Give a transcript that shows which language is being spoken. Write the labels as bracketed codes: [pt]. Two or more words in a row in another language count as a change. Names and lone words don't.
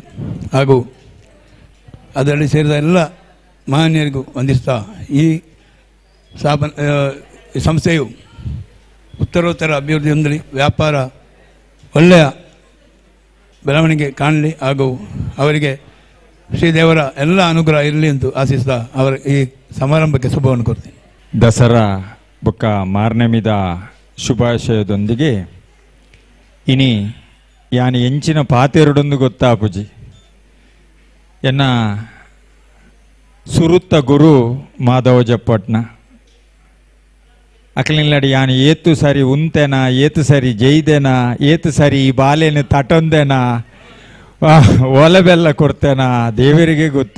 [kn] ಹಾಗೂ ಅದರಲ್ಲಿ ಸೇರಿದ ಎಲ್ಲ ಮಹನೀಯರಿಗೂ ವಂದಿಸ್ತಾ ಈ ಸಂಸ್ಥೆಯು ಉತ್ತರೋತ್ತರ ಅಭಿವೃದ್ಧಿ ಹೊಂದಲಿ, ವ್ಯಾಪಾರ ಒಳ್ಳೆಯ ಬೆಳವಣಿಗೆ ಕಾಣಲಿ ಹಾಗೂ ಅವರಿಗೆ ಶ್ರೀದೇವರ ಎಲ್ಲ ಅನುಗ್ರಹ ಇರಲಿ ಎಂದು ಆಶಿಸ್ತಾ ಅವರ ಈ ಸಮಾರಂಭಕ್ಕೆ ಶುಭವನ್ನು ಕೋರ್ತೀನಿ. [tcy] ದಸರಾ ಬೊಕ್ಕ ಮಾರ್ನೆಮಿದ ಶುಭಾಶಯದೊಂದಿಗೆ ಇನಿ ಯಾನಿ ಎಂಚಿನ ಪಾತೆರಡೊಂದು ಗೊತ್ತಾಪುಜಿ ಎನ್ನ ಸುರುತ್ತ ಗುರು ಮಾಧವ ಜಪ್ಪಟ್ನ ಅಕ್ಲಿಲ್ಲಡಿ ಯಾನು ಏತು ಸರಿ ಉಂತೆನಾ, ಏತು ಸರಿ ಜೈದೆನಾ, ಏತು ಸರಿ ಈ ಬಾಲೆನ ತಟೊಂದೆನಾ, ಒಲಬೆಲ್ಲ ಕೊಡ್ತೇನಾ [kn] ದೇವರಿಗೆ ಗೊತ್ತು.